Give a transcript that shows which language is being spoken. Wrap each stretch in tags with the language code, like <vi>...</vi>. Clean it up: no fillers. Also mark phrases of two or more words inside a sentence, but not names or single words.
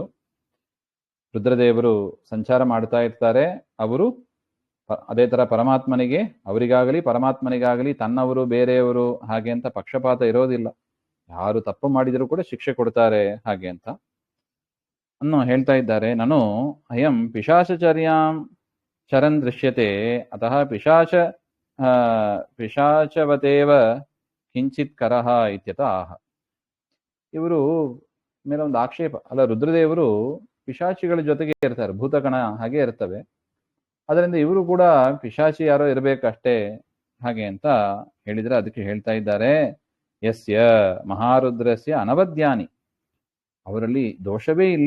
<kn>ರುದ್ರದೇವರು ಸಂಚಾರ ಮಾಡ್ತಾ ಇರ್ತಾರೆ. ಅವರು ಅದೇ ತರ ಪರಮಾತ್ಮನಿಗೆ, ಅವರಿಗಾಗಲಿ ಪರಮಾತ್ಮನಿಗಾಗಲಿ ತನ್ನವರು ಬೇರೆಯವರು ಹಾಗೆ ಅಂತ ಪಕ್ಷಪಾತ ಇರೋದಿಲ್ಲ. ಯಾರು ತಪ್ಪು ಮಾಡಿದರೂ ಕೂಡ ಶಿಕ್ಷೆ ಕೊಡ್ತಾರೆ ಹಾಗೆ ಅಂತ ಅನ್ನು ಹೇಳ್ತಾ ಇದ್ದಾರೆ.</kn> <sa>ನಾನು ಅಯಂ ಪಿಶಾಚಚರ್ಯಾಂ ಚರನ್ ದೃಶ್ಯತೆ ಅತಃ ಪಿಶಾಚವತೇವ ಕಿಂಚಿತ್ ಕರಹ ಇತ್ಯತ ಆಹ.</sa> <kn>ಇವರು ಮೇಲೆ ಒಂದು ಆಕ್ಷೇಪ ಅಲ್ಲ, ರುದ್ರದೇವರು ಪಿಶಾಚಿಗಳ ಜೊತೆಗೆ ಇರ್ತಾರೆ, ಭೂತಗಣ ಹಾಗೆ ಇರ್ತವೆ, ಅದರಿಂದ ಇವರು ಕೂಡ ಪಿಶಾಚಿ ಯಾರೋ ಇರಬೇಕಷ್ಟೇ ಹಾಗೆ ಅಂತ ಹೇಳಿದ್ರೆ ಅದಕ್ಕೆ ಹೇಳ್ತಾ ಇದ್ದಾರೆ</kn> <sa>ಯಸ್ಯ ಮಹಾರುದ್ರಸ್ಯ ಅನವದ್ಯಾನಿ,</sa> <kn>ಅವರಲ್ಲಿ ದೋಷವೇ ಇಲ್ಲ.</kn>